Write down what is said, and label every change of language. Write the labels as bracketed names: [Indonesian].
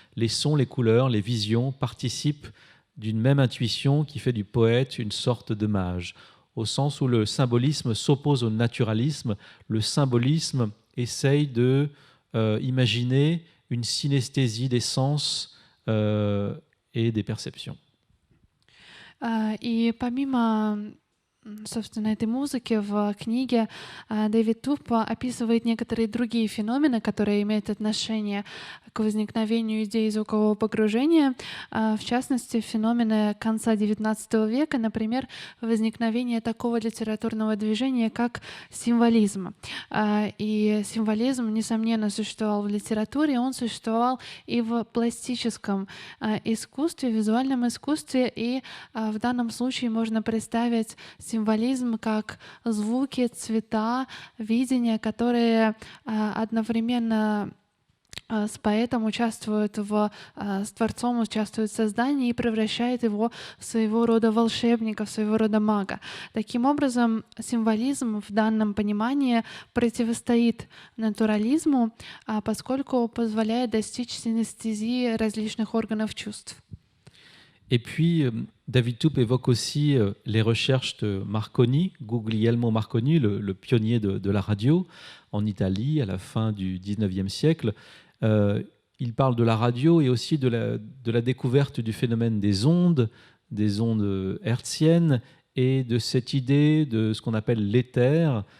[French] Les sons, les couleurs, les visions participent d'une même intuition qui fait du poète une sorte de mage. Au sens où le symbolisme s'oppose au naturalisme, le symbolisme essaye de imaginer une synesthésie des sens et des perceptions. [Russian] И помимо, собственно, этой музыки в книге Дэвид Туп описывает некоторые другие феномены, которые имеют отношение к возникновению идеи звукового погружения, в частности, феномены конца XIX века, например, возникновение такого литературного движения, как символизм. И символизм, несомненно, существовал в литературе, он существовал и в пластическом искусстве, визуальном искусстве, и в данном случае можно представить символизм как звуки, цвета, видения, которые одновременно с поэтом, с творцом участвует в создании и превращает его в своего рода волшебника, в своего рода мага. Таким образом, символизм в данном понимании противостоит натурализму, поскольку позволяет достичь синестезии различных органов чувств. [French] Et puis, David Toupe évoque aussi les recherches de Marconi, Guglielmo Marconi, le pionnier de la radio en Italie à la fin du 19e siècle. Il parle de la radio et aussi de la découverte du phénomène des ondes hertziennes et de cette idée de ce qu'on appelle l'éther.